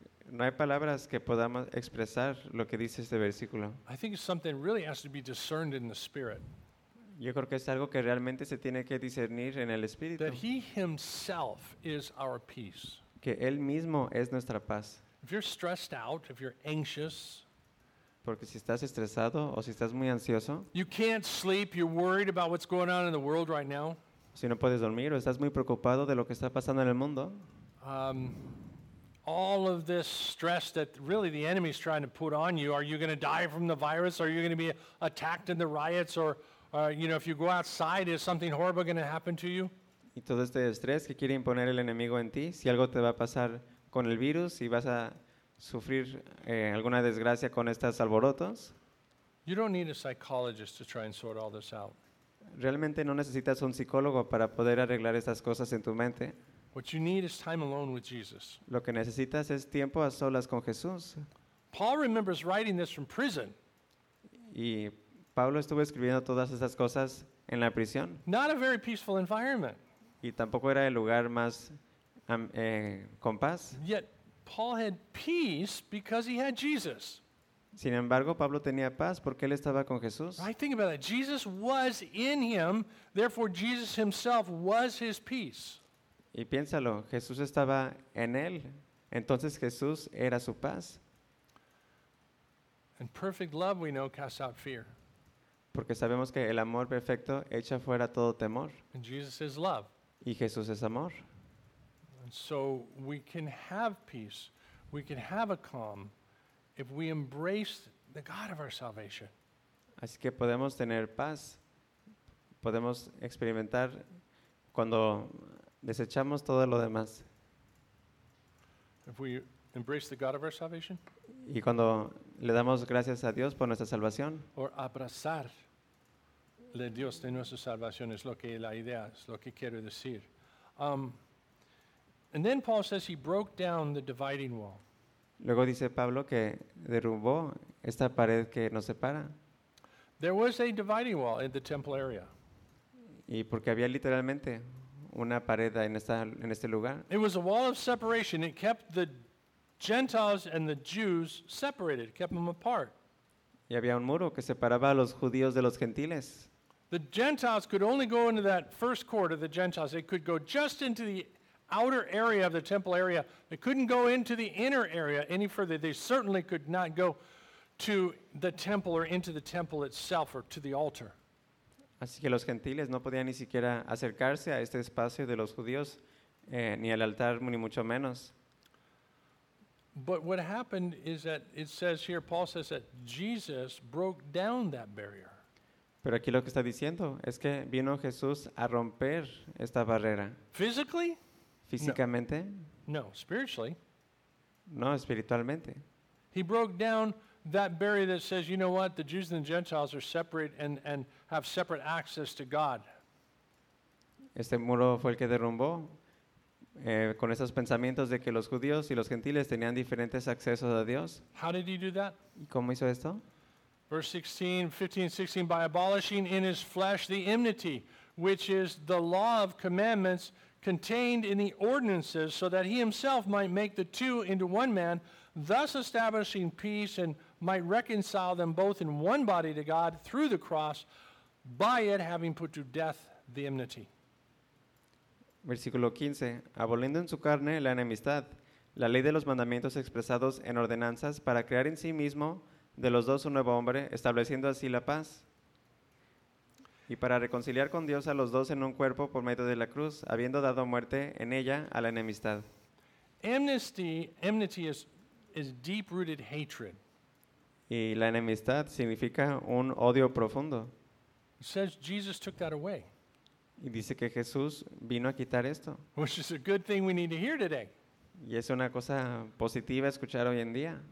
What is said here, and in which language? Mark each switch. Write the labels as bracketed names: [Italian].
[Spanish] No hay palabras que podamos expresar lo que dice este versículo. [English] I think something really has to be discerned in the spirit. [Spanish] Yo creo que es algo que realmente se tiene que discernir en el Espíritu. [English] That he himself is our peace. [Spanish] Que él mismo es nuestra paz. [English] If you're stressed out, if you're anxious, [Spanish] porque si estás estresado o si estás muy ansioso, [English] you can't sleep, you're worried about what's going on in the world right now. [Spanish] Si no puedes dormir o estás muy preocupado de lo que está pasando en el mundo, [English] all of this stress that really the enemy is trying to put on you, are you going to die from the virus? Are you going to be attacked in the riots? Or you know, if you go outside, is something horrible going to happen to you? [Spanish] Y todo este estrés que quiere imponer el enemigo en ti, si algo te va a pasar con el virus y vas a sufrir alguna desgracia con estas alborotos. [English] You don't need a psychologist to try and sort all this out. [Spanish] Realmente no necesitas un psicólogo para poder arreglar estas cosas en tu mente. [English] What you need is time alone with Jesus. [Spanish] Lo que necesitas es tiempo a solas con Jesús. [English] Paul remembers writing this from prison. [Spanish] Y Pablo estuvo escribiendo todas esas cosas en la prisión. [English] Not a very peaceful environment. [Spanish] Y tampoco era el lugar más con paz. [English] Yet Paul had peace because he had Jesus. [Spanish] Sin embargo, Pablo tenía paz porque él estaba con Jesús. [English] Right, think about that. Jesus was in him, therefore Jesus himself was his peace. [Spanish] Y piénsalo, Jesús estaba en él, entonces Jesús era su paz. [English] And perfect love, we know, casts out fear. [Spanish] Porque sabemos que el amor perfecto echa fuera todo temor. [English] And Jesus is love. [Spanish] Y Jesús es amor. [English] And so we can have peace. We can have a calm if we embrace the God of our salvation. [Spanish] Así que podemos tener paz. Podemos experimentar cuando desechamos todo lo demás. [English] If we embrace the God of our salvation. [Spanish] Y cuando le damos gracias a Dios por nuestra salvación. Or abrazar de Dios de nuestra salvación es lo que la idea es lo que quiero decir. [English] And then Paul says he broke down the dividing wall. [Spanish] Luego dice Pablo que derrumbó esta pared que nos separa. [English] There was a dividing wall in the temple area. [Spanish] Y porque había literalmente una pared en este lugar. [English] It was a wall of separation. It kept the Gentiles and the Jews separated, kept them apart. [Spanish] Y había un muro que separaba a los judíos de los gentiles. [English] The Gentiles could only go into that first court of the Gentiles. They could go just into the outer area of the temple area. They couldn't go into the inner area any further. They certainly could not go to the temple or into the temple itself or to the altar. [Spanish] Así que los gentiles no podían ni siquiera acercarse a este espacio de los judíos, ni al altar, ni mucho menos. [English] But what happened is that it says here, Paul says that Jesus broke down that barrier. [Spanish] Pero aquí lo que está diciendo es que vino Jesús a romper esta barrera. [English] Physically? [Spanish] Físicamente. [English] No. No, spiritually. [Spanish] No, espiritualmente. [English] He broke down that barrier that says, you know what, the Jews and the Gentiles are separate and have separate access to God. [Spanish] Este muro fue el que derrumbó. Con esos pensamientos de que los judíos y los gentiles tenían diferentes accesos a Dios. [English] How did he do that? [Spanish] ¿Y cómo hizo esto? [English] Verse 16, 15, 16, by abolishing in his flesh the enmity, which is the law of commandments contained in the ordinances, so that he himself might make the two into one man, thus establishing peace and might reconcile them both in one body to God through the cross, by it having put to death the enmity. [Spanish] Versículo 15, aboliendo en su carne la enemistad, la ley de los mandamientos expresados en ordenanzas para crear en sí mismo de los dos un nuevo hombre, estableciendo así la paz. Y para reconciliar con Dios a los dos en un cuerpo por medio de la cruz, habiendo dado muerte en ella a la enemistad. [English] Enmity is deep-rooted hatred. [Spanish] Y la enemistad significa un odio profundo. [English] It says Jesus took that away. [Spanish] Y dice que Jesús vino a quitar esto. [English] Which is a good thing we need to hear today. [Spanish] Y es una cosa positiva escuchar hoy en día.